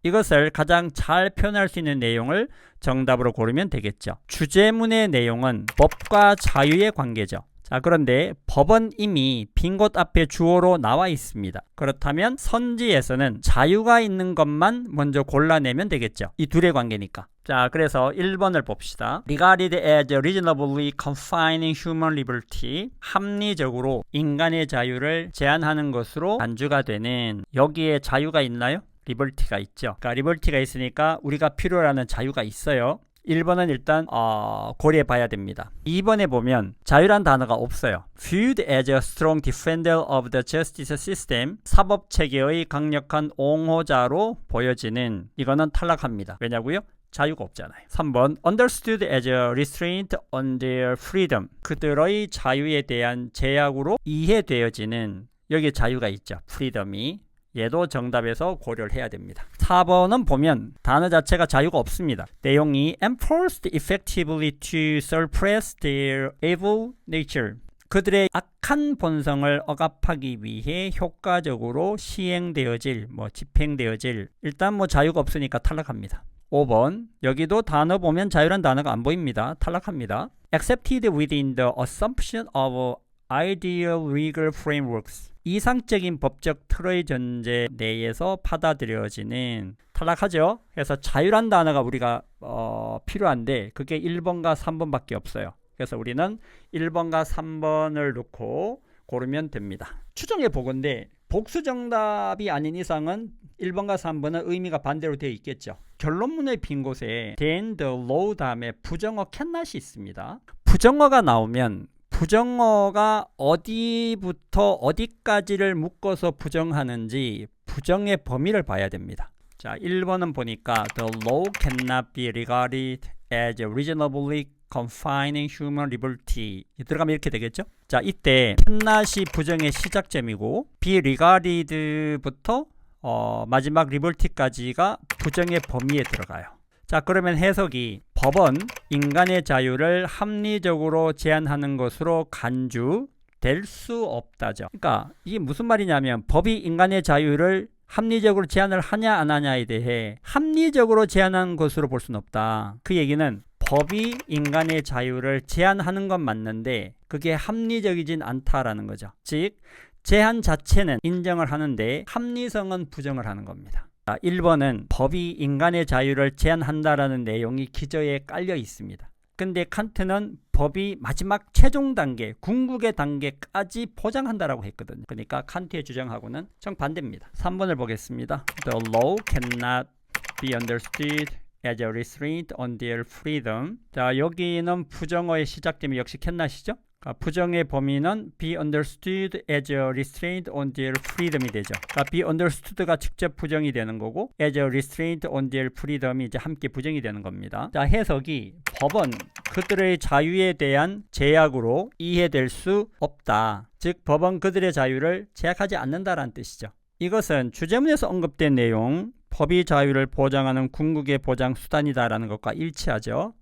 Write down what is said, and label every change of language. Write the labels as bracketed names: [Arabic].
[Korean] 이것을 가장 잘 표현할 수 있는 내용을 정답으로 고르면 되겠죠. 주제문의 내용은 법과 자유의 관계죠. 자, 그런데 법은 이미 빈 곳 앞에 주어로 나와 있습니다. 그렇다면 선지에서는 자유가 있는 것만 먼저 골라내면 되겠죠. 이 둘의 관계니까. 자, 그래서 1번을 봅시다. [English] Regarded as reasonably confining human liberty. [Korean] 합리적으로 인간의 자유를 제한하는 것으로 간주가 되는. 여기에 자유가 있나요? 리버티가 있죠. 그러니까 리버티가 있으니까 우리가 필요로 하는 자유가 있어요. 1번은 일단 고려해 봐야 됩니다. 2번에 보면 자유란 단어가 없어요. [English] Viewed as a strong defender of the justice system. [Korean] 사법체계의 강력한 옹호자로 보여지는. 이거는 탈락합니다. 왜냐고요? 자유가 없잖아요. [English] 3번 understood as a restraint on their freedom. [Korean] 그들의 자유에 대한 제약으로 이해되어지는 여기에 자유가 있죠. [English] freedom이. [Korean] 얘도 정답에서 고려를 해야 됩니다. 4번은 보면 단어 자체가 자유가 없습니다. 내용이 [English] enforced effectively to suppress their evil nature. [Korean] 그들의 악한 본성을 억압하기 위해 효과적으로 시행되어질, 집행되어질. 일단 자유가 없으니까 탈락합니다. 5번 여기도 단어 보면 자유란 단어가 안 보입니다. 탈락합니다. [English] Accepted within the assumption of ideal legal frameworks. [Korean] 이상적인 법적 틀의 전제 내에서 받아들여지는. 탈락하죠. 그래서 자유란 단어가 우리가 필요한데 그게 1번과 3번밖에 없어요. 그래서 우리는 1번과 3번을 넣고 고르면 됩니다. 추정해 보건데 복수 정답이 아닌 이상은 1번과 3번은 의미가 반대로 되어 있겠죠. 결론문의 빈 곳에 [English] then the law [Korean] 다음에 부정어 cannot이 있습니다. 부정어가 나오면 부정어가 어디부터 어디까지를 묶어서 부정하는지 부정의 범위를 봐야 됩니다. 자, 1번은 보니까 [English] the law cannot be regarded as reasonably confining human liberty. [Korean] 들어가면 이렇게 되겠죠? 자, 이때 cannot이 부정의 시작점이고 [English] be regarded [Korean] 부터 마지막 liberty까지가 부정의 범위에 들어가요. 자, 그러면 해석이 법은 인간의 자유를 합리적으로 제한하는 것으로 간주될 수 없다죠. 그러니까 이게 무슨 말이냐면 법이 인간의 자유를 합리적으로 제한을 하냐 안 하냐에 대해 합리적으로 제한하는 것으로 볼 수는 없다. 그 얘기는 법이 인간의 자유를 제한하는 건 맞는데 그게 합리적이진 않다라는 거죠. 즉 제한 자체는 인정을 하는데 합리성은 부정을 하는 겁니다. 1번은 법이 인간의 자유를 제한한다라는 내용이 기저에 깔려 있습니다. 근데 칸트는 법이 마지막 최종 단계, 궁극의 단계까지 보장한다라고 했거든요. 그러니까 칸트의 주장하고는 정반대입니다. 3번을 보겠습니다. [English] The law cannot be understood as a restraint on their freedom. [Korean] 자, 여기는 부정어의 시작점이 역시 cannot이죠. 부정의 범위는 [English] be understood as a restraint on their freedom이 [Korean] 되죠. [English] be understood [Korean] 가 직접 부정이 되는 거고 [English] as a restraint on their freedom [Korean] 이 이제 함께 부정이 되는 겁니다. 자, 해석이 법은 그들의 자유에 대한 제약으로 이해될 수 없다. 즉 법은 그들의 자유를 제약하지 않는다라는 뜻이죠. 이것은 주제문에서 언급된 내용 법이 자유를 보장하는 궁극의 보장 수단이다라는 것과 일치하죠.